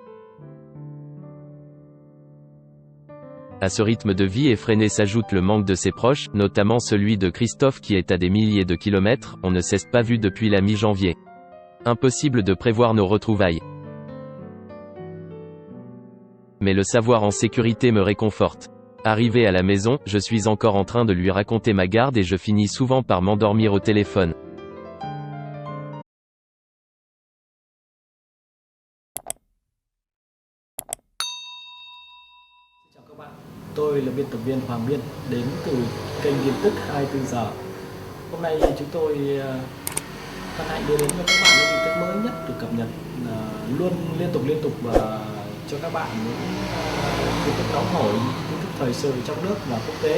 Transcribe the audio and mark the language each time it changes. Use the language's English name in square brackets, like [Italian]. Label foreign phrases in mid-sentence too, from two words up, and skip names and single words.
[French] À ce rythme de vie effréné s'ajoute le manque de ses proches, notamment celui de Christophe qui est à des milliers de kilomètres, on ne s'est pas vu depuis la mi-janvier. Impossible de prévoir nos retrouvailles. Mais le savoir en sécurité me réconforte. Arrivé à la maison, je suis encore en train de lui raconter ma garde et je finis souvent par m'endormir au téléphone. [Vietnamese] Chào các bạn, tôi là biên tập viên Hoàng Biên, đến từ kênh tin tức 24 giờ. Hôm nay chúng tôi hân hạnh đưa đến cho các bạn những tin tức mới nhất được cập nhật luôn liên tục và cho các bạn những tin tức nóng hổi, tin tức thời sự trong nước và quốc tế.